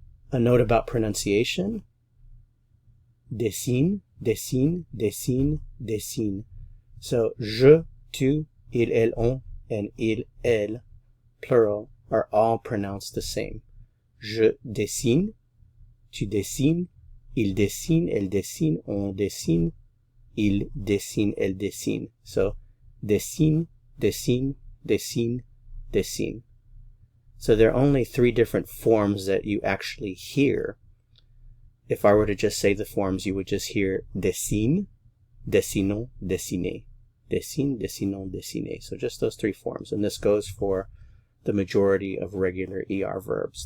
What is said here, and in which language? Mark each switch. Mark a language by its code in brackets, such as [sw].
[en] A note about pronunciation. [fr] Dessine, dessine, dessine, dessine. [en] So, je, tu, il, elle, on, and il, elle, plural, are all pronounced the same. [fr] Je dessine, tu dessines, il dessine, elle dessine, on dessine, il dessine, elle dessine. [en] So, [fr] dessine, dessine, dessine, dessine. [en] So there are only 3 different forms that you actually hear. If I were to just say the forms, you would just hear [fr] dessine, dessinons, dessiner. Dessine, dessinons, dessiner. [en] So just those 3 forms. And this goes for the majority of regular ER verbs.